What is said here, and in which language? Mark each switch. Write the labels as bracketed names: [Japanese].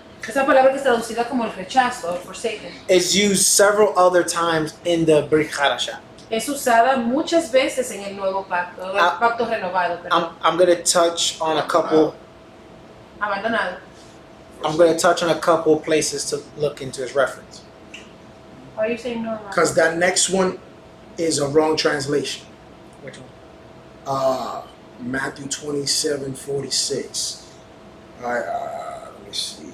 [Spanish] Esa palabra que es traducida como el rechazo, forsaken, [English] is used several other times in the Brit Chadasha. [Spanish] es usada muchas veces en el nuevo pacto, el pacto renovado, perdón, [English] I'm going to touch on a couple. [Spanish] abandonado. [English] I'm going to touch on a couple places to look into its reference. Why are you saying no? Because that next one is a wrong translation. Which one? Matthew 27:46. Let me see.